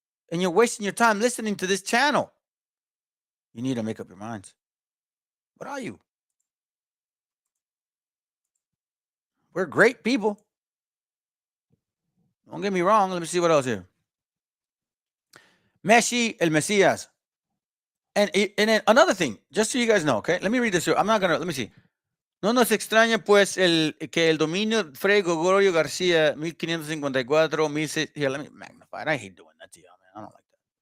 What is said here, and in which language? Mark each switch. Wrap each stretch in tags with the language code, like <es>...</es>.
<en>And you're wasting your time listening to this channel. You need to make up your minds. What are you? We're great people. Don't get me wrong. Let me see what else here. Meshi el Mesías. And then another thing, just so you guys know, okay? Let me read this here. Let me see.</en> <es>No nos extraña, pues, que el dominio Fray Gregorio García, 1554, 1600.</es> <en>Here, let me magnify it. I hate doing that to y'all, man. I don't like that.</en>